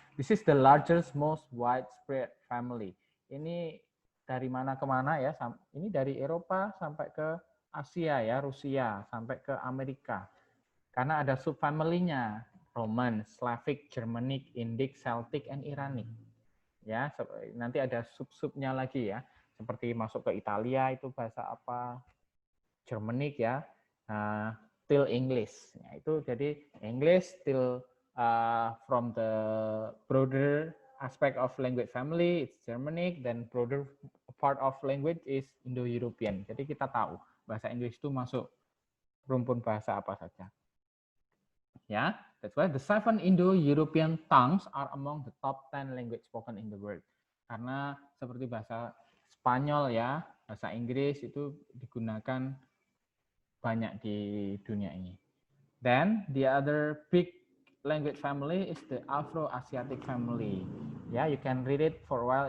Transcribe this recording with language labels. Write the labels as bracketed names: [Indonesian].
[English] This is the largest, most widespread family. [Indonesian] Ini dari mana ke mana ya? Ini dari Eropa sampai ke Asia ya, Rusia sampai ke Amerika. Karena ada subfamily-nya, Roman, Slavic, Germanic, Indic, Celtic, and Iranic. Ya, nanti ada sub-subnya lagi ya. Seperti masuk ke Italia itu bahasa apa? [English] Germanic ya. Till English. Ya, [Indonesian] itu jadi [English] English till from the broader aspect of language family, it's Germanic, then broader part of language is Indo-European. [Indonesian] Jadi kita tahu bahasa Inggris itu masuk rumpun bahasa apa saja. [English] Ya, that's why the 7 Indo-European tongues are among the top 10 language spoken in the world. [Indonesian] Karena seperti bahasa Spanyol ya, bahasa Inggris itu digunakan banyak di dunia ini. [English] Then the other big language family is the Afro-Asiatic family. Ya, you can read it for a while.